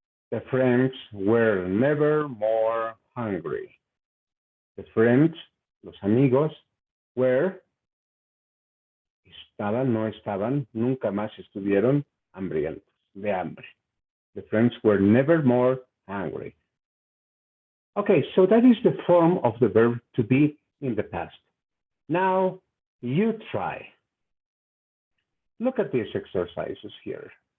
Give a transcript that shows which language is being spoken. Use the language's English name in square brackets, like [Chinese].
[English] The friends were never more hungry. The friends, [Spanish] los amigos, were, estaban, no estaban, nunca más estuvieron hambrientos, de hambre. [English] The friends were never more hungry. Okay, so that is the form of the verb to be in the past. Now, you try. Look at these exercises here.